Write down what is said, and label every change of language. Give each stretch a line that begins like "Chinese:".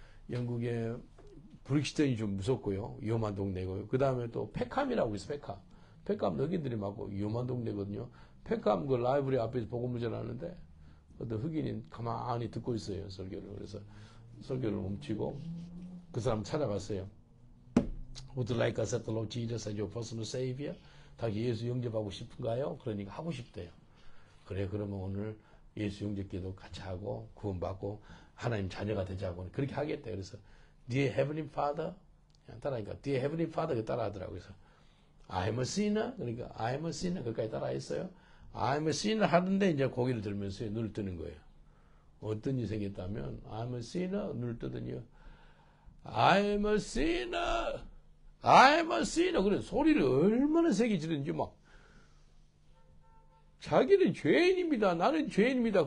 Korean: 영국의 브릭스턴이 좀 무섭고요. 위험한 동네고요. 그 다음에 또 페캄이라고 있어요. 페캄 흑인들이 막 위험한 동네거든요. 페캄 그 라이브리 앞에서 복음을 전하는데 어떤 흑인이 가만히 듣고 있어요. 설교를. 그래서 설교를 멈추고 그 사람 찾아갔어요.
English: Would you like to accept the Lord Jesus as your personal Savior?
Korean: 당신 예수 영접하고 싶은가요? 그러니까 하고 싶대요. 그래, 그러면 오늘 예수 영접기도 같이 하고 구원받고 하나님 자녀가 되자고 그렇게 하겠대. 그래서
English: Dear Heavenly Father
Korean: 따라하니까
English: Dear Heavenly Father
Korean: 따라하더라고요. 그래서
English: I'm a sinner
Korean: 그러니까
English: I'm a sinner
Korean: 그까지 따라했어요.
English: I'm a sinner
Korean: 하는데 이제 고개를 들면서 눈을 뜨는 거예요. 어떤 일이 생겼다면 I'm a sinner 눈을 뜨더니요.
English: I'm a sinner I'm a sinner
Korean: 그래 소리를 얼마나 세게 지르는지 막 자기는 죄인입니다. 나는 죄인입니다.